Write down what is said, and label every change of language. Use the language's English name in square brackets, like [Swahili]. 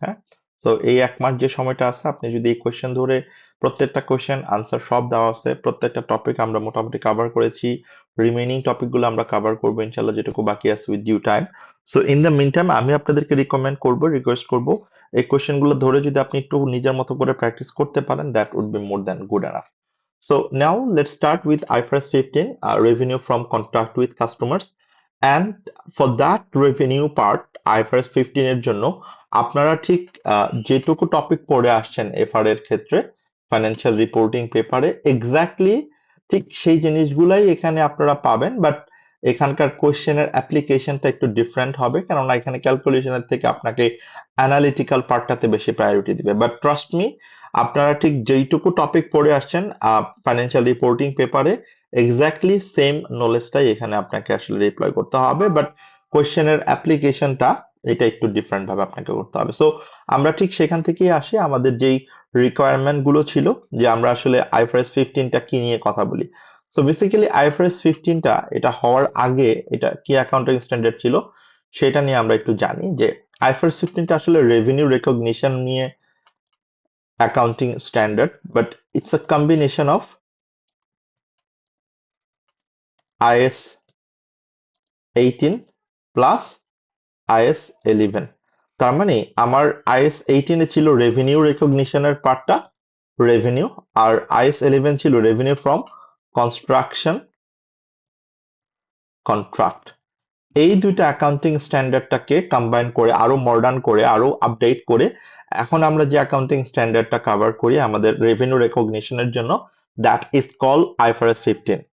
[Bangla] হ্যাঁ, সো এই এক মাস যে সময়টা আছে, আপনি যদি এই কোয়েশ্চেন ধরে প্রত্যেকটা কোয়েশ্চেন আনসার সব দেওয়া আছে, প্রত্যেকটা টপিক আমরা মোটামুটি কভার করেছি, রিমেইনিং টপিকগুলো আমরা কভার করবো ইনশাল্লাহ, যেটুকু বাকি আছে with due time. So in the mean time আমি আপনাদেরকে রিকমেন্ড করবো, রিকোয়েস্ট করবো, এই কোয়েশ্চেন গুলো ধরে যদি আপনি একটু নিজের মতো করে প্র্যাকটিস করতে পারেন, [English] That would be more than good enough. So now let's start with IFRS 15, revenue from contract with customers. And for that revenue part, [Bangla] IFRS 15 এর জন্য আপনারা ঠিক যেটুকু টপিক পড়ে আসছেন এফআর এর ক্ষেত্রে, ফাইন্যান্সিয়াল রিপোর্টিং পেপারে, এক্স্যাক্টলি ঠিক সেই জিনিসগুলাই এখানে আপনারা পাবেন। বাট এখানকার কোশ্চেনের অ্যাপ্লিকেশনটা একটু ডিফারেন্ট হবে, কেননা এখানে ক্যালকুলেশনের থেকে আপনাকে অ্যানালিটিক্যাল পার্টটাতে বেশি প্রায়োরিটি দিবে। [English] but trust me, [Bangla] আপনারা ঠিক যেইটুকু টপিক পড়ে আসছেন ফাইন্যান্সিয়াল রিপোর্টিং পেপারে, এক্স্যাক্টলি সেম নলেজটাই এখানে আপনাকে আসলে রিপ্লাই করতে হবে। বাট কোশ্চেনের অ্যাপ্লিকেশনটা এটা একটু ডিফারেন্ট ভাবে আপনাকে করতে হবে। সো আমরা ঠিক সেখান থেকেই আসি, আমাদের যেই রিকোয়ারমেন্ট গুলো ছিল, যে আমরা আসলে আইফআরএস 15টা কি নিয়ে কথা বলি। সো বেসিক্যালি আইফআরএস 15টা এটা হওয়ার আগে এটা কি অ্যাকাউন্টিং স্ট্যান্ডার্ড ছিল, সেটা নিয়ে আমরা একটু জানি। যে আইফআরএস 15টা আসলে রেভিনিউ রেকগনিশন নিয়ে accounting standard, [English] but it's a combination of IS 18 plus IS 11। [Bangla] তার মানে আমার IS 18 এ ছিল রেভিনিউ রেকগনিশনের পার্টটা, রেভিনিউ, আর IS 11 ছিল রেভিনিউ ফ্রম কনস্ট্রাকশন কন্ট্রাক্ট। এই দুইটা অ্যাকাউন্টিং স্ট্যান্ডার্ডটাকে কম্বাইন করে, আরো মডার্ন করে, আরো আপডেট করে, এখন আমরা যে অ্যাকাউন্টিং স্ট্যান্ডার্ডটা কভার করি আমাদের রেভিনিউ রেকগনিশনের জন্য, দ্যাট ইজ কল আইফআরএস 15।